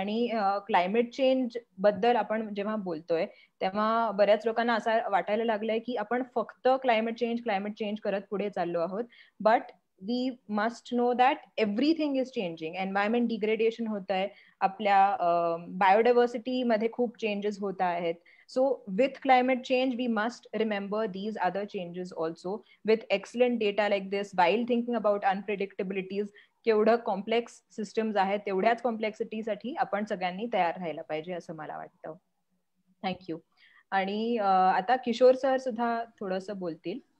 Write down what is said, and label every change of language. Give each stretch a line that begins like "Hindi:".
Marathi: आणि climate change बद्दल आपण जेव्हा बोलतोय तेव्हा बऱ्याच लोकांना असं वाटायला लागलंय की आपण फक्त क्लायमेट चेंज करत पुढे चाललो आहोत.
English: But we must know that everything is changing.
Marathi: Environment degradation होत आहे, आपल्या बायोडायव्हर्सिटी मध्ये खूप चेंजेस होत आहेत.
English: So with climate change, we must remember these other changes also. With excellent data like this, while thinking about unpredictabilities,
Marathi: केवढं complex systems आहेत, तेवढ्याच कॉम्प्लेक्सिटी साठी आपण सगळ्यांनी तयार राहायला पाहिजे असं मला वाटतं. थँक्यू. आणि आता किशोर सर सुद्धा थोडस बोलतील